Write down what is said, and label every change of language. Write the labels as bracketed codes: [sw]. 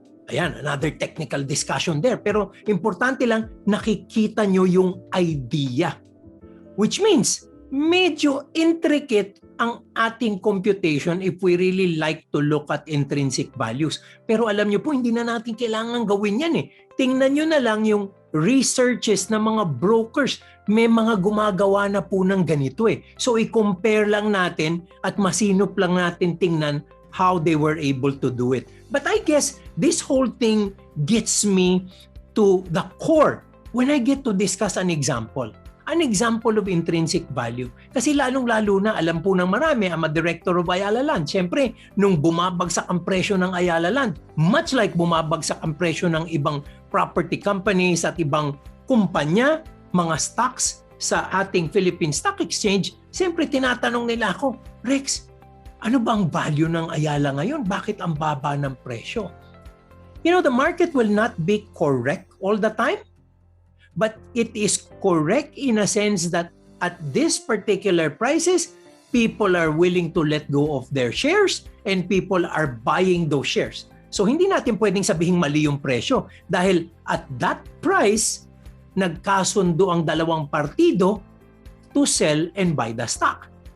[tl] Ayan, [en] another technical discussion there. [tl] Pero importante lang, nakikita nyo yung idea. [en] Which means, medyo intricate [tl] ang ating [en] computation if we really like to look at intrinsic values. [tl] Pero alam nyo po, hindi na natin kailangan gawin yan eh. Tingnan nyo na lang yung researches ng mga brokers. May mga gumagawa na po ng ganito eh. So i-compare lang natin at masinop lang natin tingnan [en] how they were able to do it. But I guess this whole thing gets me to the core when I get to discuss an example. An example of intrinsic value. [tl] Kasi lalong-lalo na, alam po ng marami, [en] I'm a director of Ayala Land. [tl] Siyempre, nung bumabagsak ang presyo ng Ayala Land, [en] much like [tl] bumabagsak ang presyo ng ibang property companies at ibang kumpanya, mga stocks sa ating Philippine Stock Exchange, siyempre tinatanong nila ako, Rex, ano bang value ng Ayala ngayon? Bakit ang baba ng presyo? [en] You know, the market will not be correct all the time. But it is correct in a sense that at this particular prices, people are willing to let go of their shares and people are buying those shares. [tl] So hindi natin pwedeng sabihing mali yung presyo dahil [en] at that price, [tl] nagkasundo ang dalawang partido [en] to sell and buy the stock.